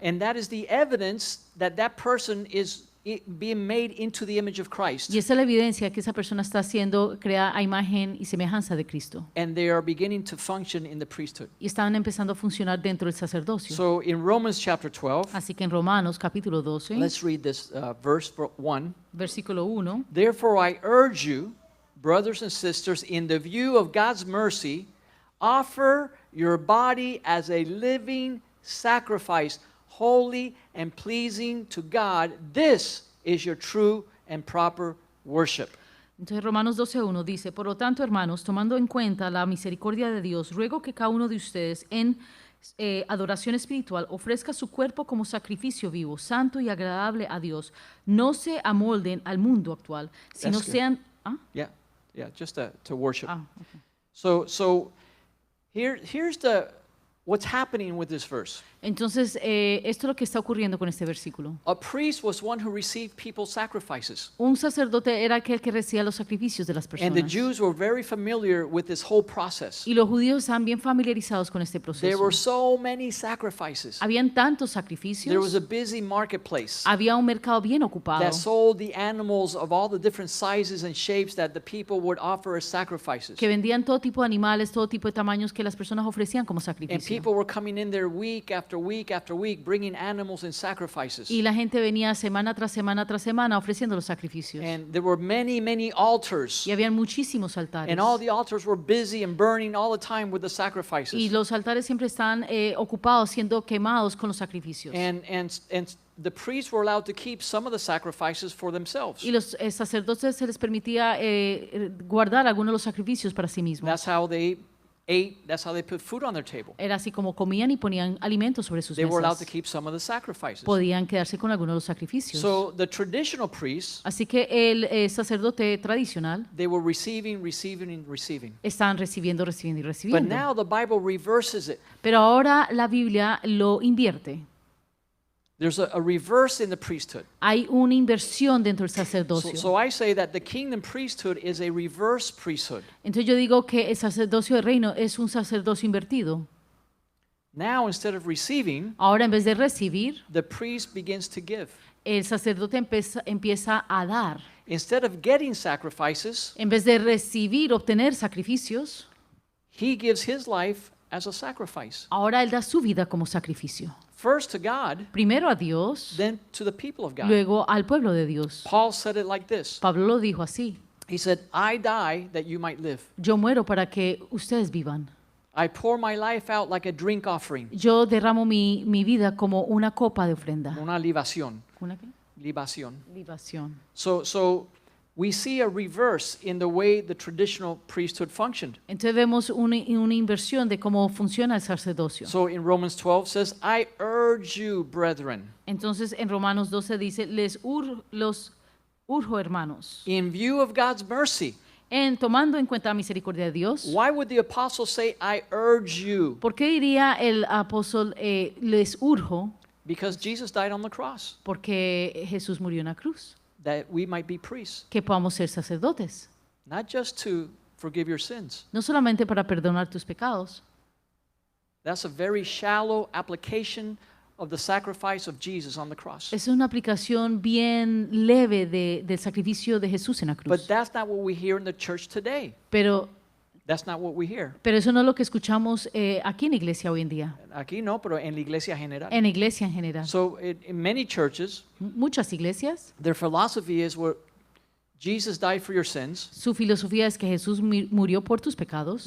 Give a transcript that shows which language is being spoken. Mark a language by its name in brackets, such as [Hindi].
[English] And that is the evidence that that person is being made into the image of Christ. [Spanish] Y esa es la evidencia que esa persona está siendo creada a imagen y semejanza de Cristo. [English] And they are beginning to function in the priesthood. [Spanish] Y están empezando a funcionar dentro del sacerdocio. [English] So in Romans chapter 12, [Spanish] Así que en Romanos capítulo 12, [English] let's read this verse 1. [Spanish] versículo 1, [English] Therefore I urge you, brothers and sisters, in the view of God's mercy, offer your body as a living sacrifice, holy and pleasing to God. This is your true and proper worship. [Spanish] entonces Romanos 12:1 dice, por lo tanto, hermanos, tomando en cuenta la misericordia de Dios, ruego que cada uno de ustedes en adoración espiritual ofrezca su cuerpo como sacrificio vivo, santo y agradable a Dios. No se amolden al mundo actual, sino [English] That's good. [Spanish] sean... [English] Yeah, just to worship. Okay. So here's what's happening with this verse. [Spanish] Entonces, esto es lo que está ocurriendo con este versículo. [English] A priest was one who received people's sacrifices. [Spanish] Un sacerdote era aquel que recibía los sacrificios de las [English] And the [Spanish] personas. [English] Jews were very familiar with this whole process. [Spanish] Y los judíos estaban bien familiarizados con este [English] There [Spanish] proceso. [English] were so many sacrifices. [Spanish] Habían tantos [English] There was [Spanish] sacrificios, [English] a busy marketplace [Spanish] había un mercado bien ocupado [English] that sold the animals of all the different sizes and shapes that the people would offer as sacrifices. [Spanish] que vendían todo tipo de animales, todo tipo de tamaños que las personas ofrecían como [English] And [Spanish] sacrificios. [English] People were coming in there week after week after week, bringing animals and sacrifices. [Spanish] Y la gente venía semana tras semana tras semana ofreciendo los sacrificios. [English] And there were many, many altars. [Spanish] Y habían muchísimos altares. [English] And all the altars were busy and burning all the time with the sacrifices. [Spanish] Y los altares siempre están ocupados, siendo quemados con los sacrificios. [English] And the priests were allowed to keep some of the sacrifices for themselves. [Spanish] Y los sacerdotes se les permitía guardar algunos de los sacrificios para sí mismos. [English] That's how they ate, that's how they put food on their table. [Spanish] Era así como comían y ponían alimentos sobre sus [English] They were allowed to [Spanish] mesas. [English] keep some of the sacrifices. [Spanish] Podían quedarse con algunos de los sacrificios. [English] So the traditional priests, [Spanish] Así que el sacerdote tradicional [English] they were receiving, and receiving. [Spanish] estaban recibiendo y [English] But [Spanish] recibiendo. [English] now the Bible reverses it. [Spanish] Pero ahora la Biblia lo invierte. [English] There's a reverse in the priesthood. [Spanish] Hay una inversión dentro del [English] So [Spanish] sacerdocio. [English] I say that the kingdom priesthood is a reverse priesthood. [Spanish] Entonces yo digo que el sacerdocio del reino es un sacerdocio invertido. [English] Now, instead of receiving, [Spanish] Ahora en vez de recibir, [English] the priest begins to give. [Spanish] el sacerdote empieza a dar. [English] Instead of getting sacrifices, [Spanish] En vez de recibir, obtener sacrificios, [English] he gives his life as a sacrifice. [Spanish] ahora él da su vida como sacrificio. [English] First to God, [Spanish] Primero a Dios, [English] then to the people of God. [Spanish] luego al pueblo de Dios. [English] Paul said it like this. [Spanish] Pablo lo dijo así: [English] He said, I die that you might live. [Spanish] yo muero para que ustedes vivan. [English] I pour my life out like a drink offering. [Spanish] Yo derramo mi vida como una copa de ofrenda. Una libación. ¿Una qué? Libación. Libación. [English] So we see a reverse in the way the traditional priesthood functioned. [Spanish] Entonces vemos una inversión de cómo funciona el sacerdocio. [English] So in Romans 12 says, I urge you, brethren, [Spanish] Entonces en Romanos 12 dice, los urjo, hermanos, [English] in view of God's mercy. [Spanish] tomando en cuenta la misericordia de Dios. [English] Why would the apostle say, I urge you? [Spanish] ¿Por qué diría el apóstol les urjo? [English] Because Jesus died on the cross, [Spanish] Porque Jesús murió en la cruz. [English] that we might be priests, [Spanish] Que podamos ser sacerdotes. [English] not just to forgive your sins. [Spanish] No solamente para perdonar tus pecados. [English] That's a very shallow application of the sacrifice of Jesus on the cross. [Spanish] Es una aplicación bien leve del sacrificio de Jesús en la [English] But [Spanish] cruz. [English] that's not what we hear in the church today. [Spanish] Pero [English] That's not what we hear. [Spanish] eso no es lo que escuchamos aquí en la iglesia hoy en día. Aquí no, pero en la iglesia general. En la iglesia en general. [English] So in many churches, [Spanish] Muchas iglesias, [English] their philosophy is where Jesus died for your sins. [Spanish] su filosofía es que Jesús murió por tus pecados.